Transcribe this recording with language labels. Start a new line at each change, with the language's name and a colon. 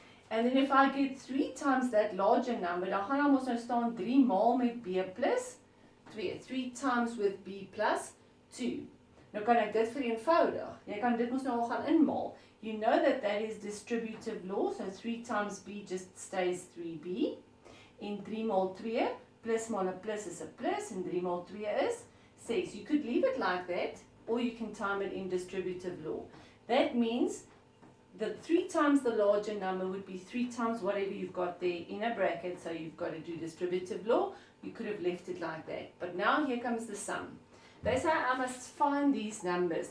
English: And then if I get 3 times that larger number,
Afrikaans: dan gaan ons nou staan 3 maal met B plus 2.
English: 3 times with B plus 2.
Afrikaans: Nou kan ek dit vereenvoudig. Jy kan dit mos nou al gaan inmaal.
English: You know that is distributive law, so 3 times B just stays 3B.
Afrikaans: En 3 maal 2, plus maal 'n plus is 'n plus, en 3 maal 2 is 6.
English: You could leave it like that, or you can time it in distributive law. That means the 3 times the larger number would be 3 times whatever you've got there in a bracket, so you've got to do distributive law. You could have left it like that. But now here comes the sum. They say I must find these numbers.